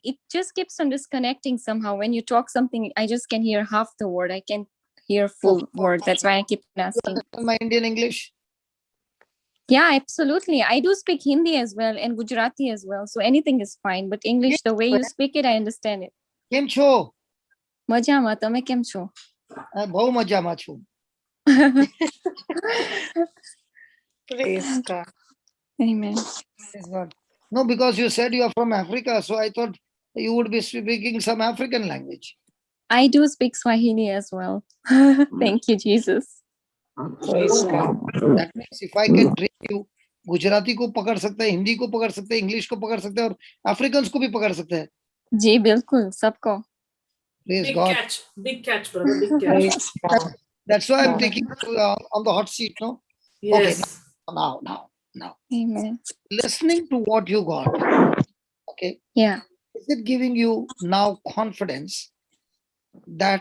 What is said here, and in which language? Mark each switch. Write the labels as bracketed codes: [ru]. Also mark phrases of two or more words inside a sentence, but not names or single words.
[en] It just keeps on disconnecting somehow. When you talk something, I just can hear half the word. I can't hear full word. That's why I keep asking. My Indian English? Yeah, absolutely. I do speak Hindi as well and Gujarati as well. So anything is fine. But English, the way you speak it, I understand it. [gu] કેમ છો? મજામાં, તમે કેમ છો? બહુ મજામાં છું. [en] Praise God. Amen. Praise God. No, because you said you are from Africa, so I thought you would be speaking some African language. I do speak Swahili as well. Thank you, Jesus. Praise God. That means if I can train you, [hi] गुजराती को पकड़ सकते हैं, हिंदी को पकड़ सकते हैं, इंग्लिश को पकड़ सकते हैं और अफ्रीकन्स को भी पकड़ सकते हैं. जी बिल्कुल, सबको. [en] Praise Big God. catch, brother, big catch. That's why I'm taking you on the hot seat, no? Yes. Okay, now. Amen. Listening to what you got, okay? Yeah. Is it giving you now confidence that